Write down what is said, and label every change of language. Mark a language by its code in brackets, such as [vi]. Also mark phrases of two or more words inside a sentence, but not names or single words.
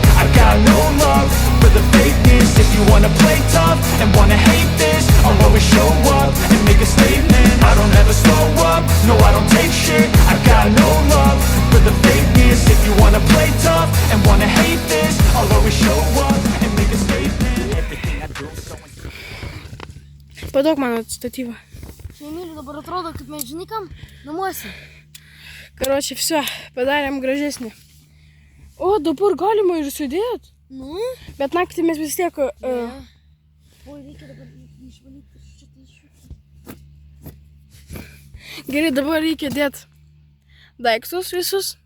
[en] I got no love for the fakeness. If you wanna play tough and wanna hate this, I'll always show up and make a statement. I don't ever slow up, no I don't take shit. I got no love for the fakeness. If you wanna play tough and wanna hate this, I'll always show up and make a statement. Everything I do so [lt] Padok mano statyvą. Žinai, myliu, dabar atrodo, kaip mes žinai kam namuose. [ru] Короче, все, [lt] padarėm gražesnį. O, dabar galima ir sudėt. Nu? Bet naktį mes vis tiek... Oi, reikia dabar išvalyti šitą išvalyti. Gerai, dabar reikia dėti daiktus visus.